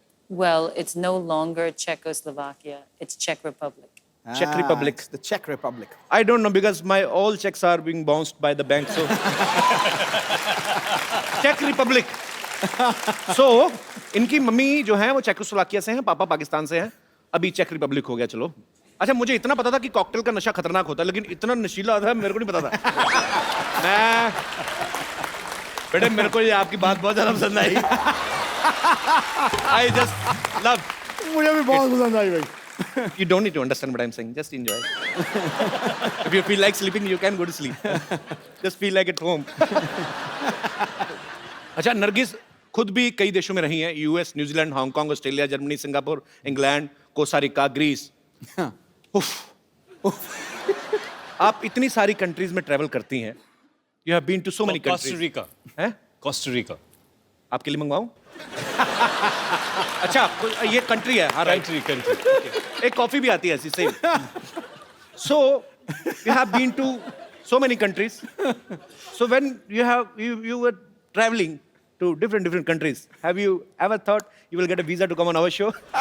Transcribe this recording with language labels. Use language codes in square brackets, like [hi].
[en] Well, it's no longer Czechoslovakia. It's Czech Republic. Czech Republic. It's the Czech Republic. I don't know because my all checks are being bounced by the bank, so. Czech Republic. [hi] So, इनकी mummy जो है वो Czechoslovakia से हैं, पापा पाकिस्तान से हैं. अभी चेक रिपब्लिक हो गया, चलो. अच्छा, मुझे इतना पता था कि कॉकटेल का नशा खतरनाक होता है, लेकिन इतना नशीला था मेरे को नहीं पता था. बेटे मेरे को ये आपकी बात बहुत ज्यादा पसंद आई. [en] I just love. [hi] मुझे भी बहुत पसंद आई भाई. [en] You don't need to understand what I'm saying. Just enjoy. If you feel like sleeping, you can go to sleep. Just feel like at home. [hi] अच्छा, नरगिस खुद भी कई देशों में रही हैं. US, New Zealand, Hong Kong, Australia, Germany, Singapore, England, Costa Rica, Greece. आप इतनी सारी कंट्रीज में ट्रैवल करती हैं. [en] You have been to so many countries. Costa Rica. [hi] हैं? [en] Costa Rica. [hi] आपके लिए मंगवाऊं? अच्छा, ये कंट्री है. हाँ, राइट. [en] Country. [hi] एक कॉफी भी आती है ऐसी same. [en] So you have been to so many countries. So when you were traveling to different countries, have you ever thought you will get a visa to come on our show?